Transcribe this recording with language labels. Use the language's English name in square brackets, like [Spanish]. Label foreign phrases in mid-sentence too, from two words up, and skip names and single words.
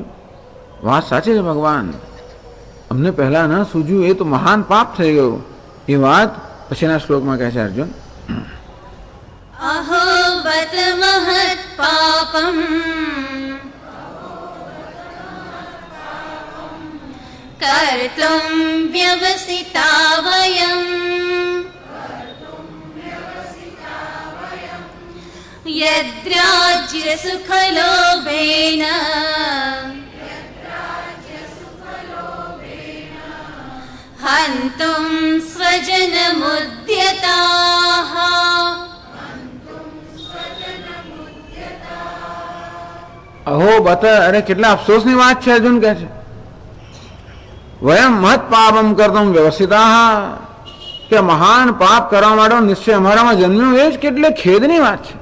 [Gujarati] વાત સાચી છે ભગવાન, અમને પહેલા ના સૂજ્યું એ તો મહાન પાપ થઈ ગયું. એ વાત પછીના શ્લોકમાં કહે છે અર્જુન. [Sanskrit] अहो बत महत पापम कर्तुम व्यवसिता वयम यद्राज्य सुखलोभेन हन्तुं स्वजनमुद्यताः अहो बत, [Gujarati] અરે કેટલા અફસોસની વાત છે. અર્જુન કહે છે [Sanskrit] वयम महत पापम करतुं व्यवस्थिता, [Gujarati] કે મહાન પાપ કરવા માટે નિશ્ચય અમારામાં જન્મ્યો, એ જ કેટલી ખેદની વાત છે.